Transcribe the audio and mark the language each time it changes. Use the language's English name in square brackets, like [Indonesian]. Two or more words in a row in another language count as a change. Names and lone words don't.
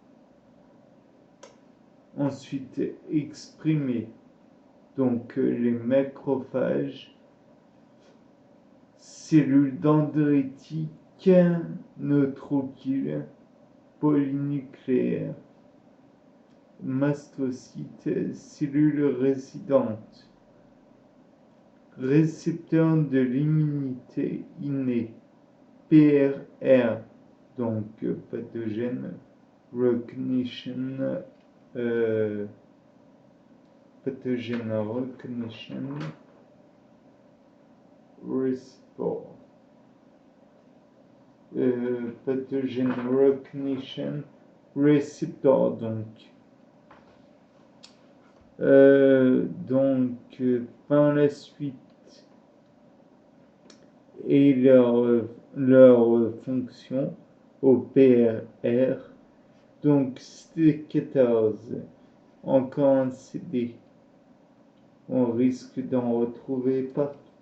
[French] Ensuite, exprimer donc les macrophages, cellules dendritiques, neutrophils, polynucléaires, mastocytes, cellules résidentes, récepteurs de l'immunité innée, PRR, donc [English] pathogène recognition, pathogen recognition receptor, pathogen recognition receptor, [French] donc par la suite et leur fonction au PRR. Donc CD14, encore un CD, on risque d'en retrouver partout.